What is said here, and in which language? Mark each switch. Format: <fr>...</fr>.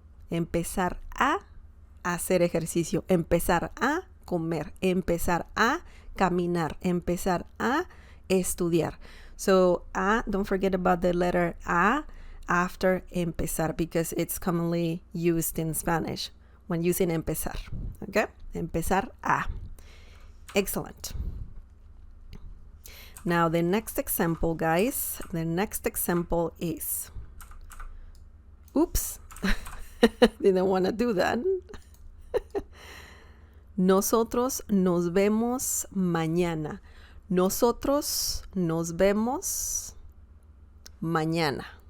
<es>Empezar a hacer ejercicio, empezar a comer, empezar a caminar, empezar a estudiar.</es> <en>So a, don't forget about the letter A after empezar because it's commonly used in Spanish when using empezar. Okay?</en> <es>Empezar a.</es> <en>Excellent. Now, the next example, guys, is, oops, didn't want to do that.</en> <es>Nosotros nos vemos mañana. Nosotros nos vemos mañana.</es>